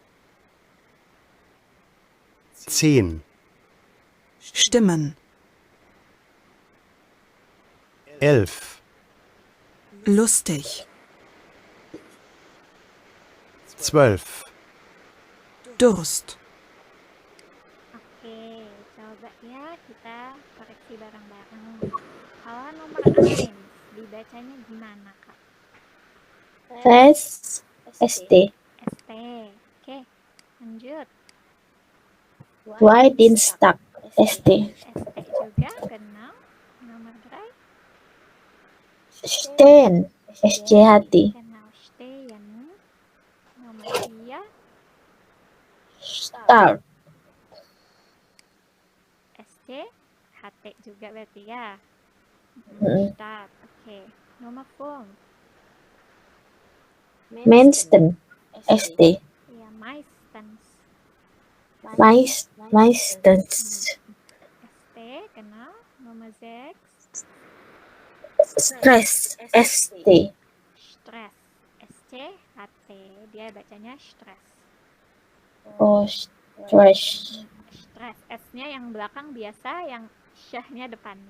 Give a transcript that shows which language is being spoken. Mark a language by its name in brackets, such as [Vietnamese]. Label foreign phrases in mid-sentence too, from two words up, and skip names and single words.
[German] 10. Stimmen. 11. Lustig. 12. Durst. [Indonesian] Oke, coba ya kita koreksi bareng-bareng. Kalau nomor 1 dibacanya gimana, Kak? S. ST. ST. Oke, lanjut. Y. [German] Dienstag. ST. [Indonesian] ST juga, genau. Nomor 3 [German] Stehen. SCHT. genau, stehen. [Indonesian] Nomor 4 [German] Start. [Indonesian] ST HT juga berarti ya. Start. Oke. Nomor 4 [German] Mensen. ST. [Indonesian] ya, [German] meistens. Meistens. [Indonesian] ST, genau. Nomor 6 [German] Stress. ST. stress. [Indonesian] SC HT, dia bacanya stress. Oh, stress. [German] Stress. [Indonesian] S-nya yang belakang biasa, yang syahnya depannya.